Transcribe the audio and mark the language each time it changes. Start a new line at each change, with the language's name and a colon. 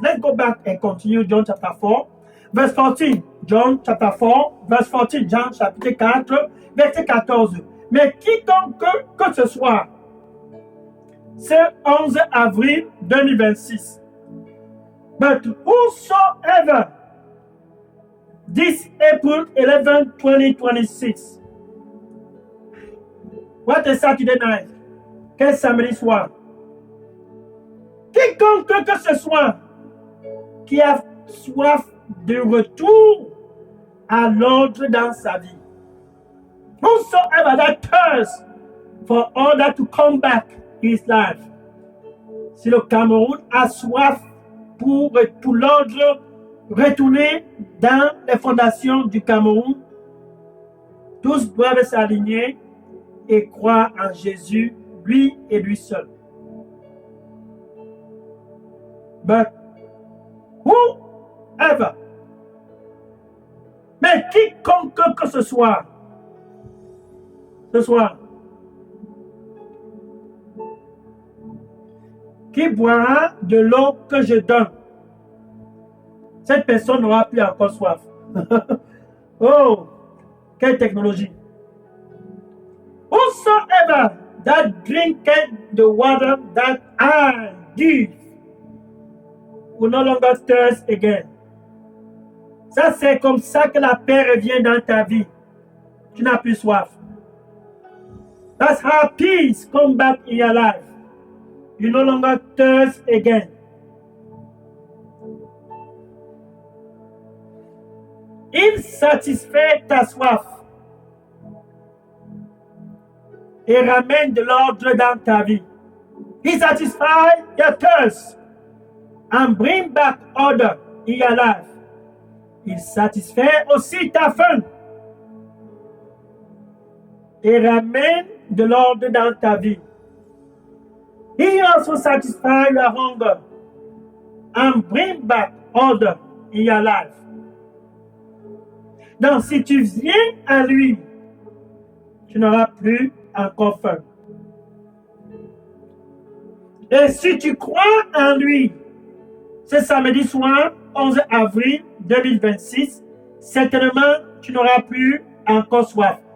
English: Let's go back and continue John chapter 4, verse 14. John chapter 4, verse 14.
French: Jean chapitre 4, verset 14. Mais quiconque que ce soit, c'est 11 avril 2026.
English: But whosoever, this April 11, 2026. What is Saturday night?
French: Quel samedi soir? Quiconque que ce soit qui a soif de retour à l'ordre dans sa vie.
English: Whosoever that thirsts for order to come back in his life.
French: Si le Cameroun a soif pour l'ordre retourner dans les fondations du Cameroun, tous doivent s'aligner et croire en Jésus, lui et lui seul.
English: But whoever,
French: mais quiconque que ce soir, qui boira de l'eau que je donne, cette personne n'aura plus encore soif. Oh, quelle technologie!
English: Whosoever that drinketh the water that I give will no longer thirst again.
French: Ça, c'est comme ça que la paix revient dans ta vie. Tu n'as plus soif.
English: That's how peace comes back in your life. You no longer thirst again.
French: Il satisfait ta soif et ramène de l'ordre dans ta vie.
English: He satisfies your thirst and bring back order in your life.
French: Il satisfait aussi ta faim et ramène de l'ordre dans ta vie.
English: He also satisfies your hunger and bring back order in your life.
French: Donc, si tu viens à lui, tu n'auras plus encore faim. Et si tu crois en lui, ce samedi soir, 11 avril 2026, certainement, tu n'auras plus encore soif.